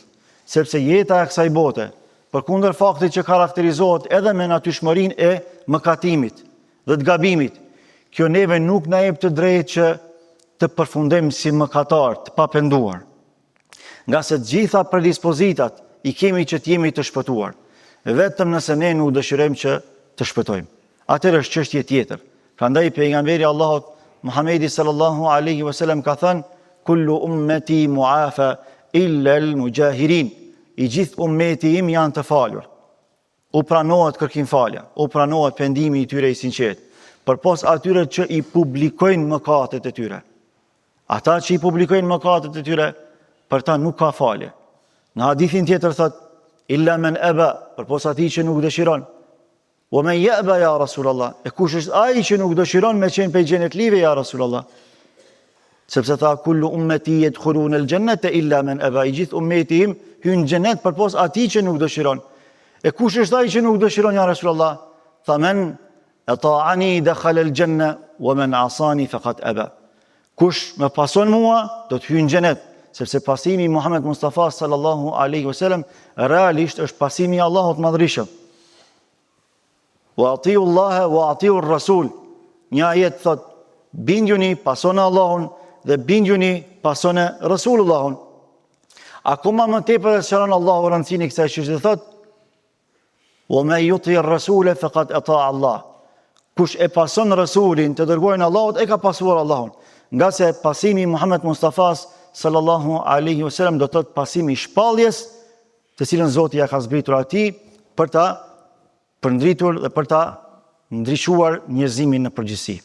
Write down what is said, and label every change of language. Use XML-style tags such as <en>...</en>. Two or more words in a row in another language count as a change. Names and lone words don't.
<sq>Sepse jeta e kësaj bote, përkundër faktit që karakterizohet edhe me natyrshmërinë e mëkatimit dhe të gabimit, kjo neve nuk na jep të drejtë që të përfundojmë si mëkatar, të papenduar. Nga se të gjitha predispozitat i kemi që të jemi të shpëtuar, vetëm nëse ne nuk dëshirojmë që të shpëtojmë. Atëherë është çështje tjetër. Prandaj pejgamberi Allahut Muhamedi</sq> <ar>صلى الله عليه وسلم</ar> <sq>ka thënë:</sq> <ar>كل أمتي معافى إلا المجاهرين.</ar> <sq>i gjithë ummeti im janë të falur. U pranohet kërkim falja, u pranohet pendimi i tyre i sinqert, përpos atyre që i publikojnë mëkatet e tyre. Ata që i publikojnë mëkatet e tyre, për ta nuk ka falje. Në hadithin tjetër thot,</sq> <ar>إلا من أبى,</ar> <sq>përpos ati që nuk dëshiron.</sq> <ar>أو من يأبى يا رسول الله,</ar> <sq>e kush është ai që nuk dëshiron me qenë pej xhenetlive,</sq> <ar>يا رسول الله.</ar> <sq>Sepse tha,</sq> <ar>كل أمتي يدخلون الجنة إلا من أبى,</ar> <sq>i gjithë ummeti im hyn në xhenet përpos atij që nuk dëshiron. E kush është ai që nuk dëshiron,</sq> <ar>يا رسول الله? Tha, من أطاعني دخل الجنة ومن عصاني فقد أبى.</ar> <sq>Kush më pason mua do të hyjë në xhenet, sepse pasimi i Muhammed Mustafa</sq> <ar>صلى الله عليه وسلم</ar> <sq>realisht është pasimi i Allahut Madhërisht.</sq> <ar>وأطيعوا الله وأطيعوا الرسول.</ar> <sq>Një ajet thot, bindjuni pasoni Allahun dhe bindjuni pasoni Rasulullahun. Akoma më tepër e shëron Allahu rëndësinë e kësaj që thot,</sq> <ar>ومن يطع الرسول فقد أطاع الله.</ar> <sq>Kush e pason Rasulin, të dërguarin Allahut, e ka pasuar Allahun. Nga se pasimi Muhammed Mustafa</sq> <ar>صلى الله عليه وسلم</ar> <sq>do të thotë pasimi i shpalljes, të cilën Zoti ja ka zbritur atij për ta përndritur dhe për ta ndriçuar njerëzimin në përgjithësi.</sq>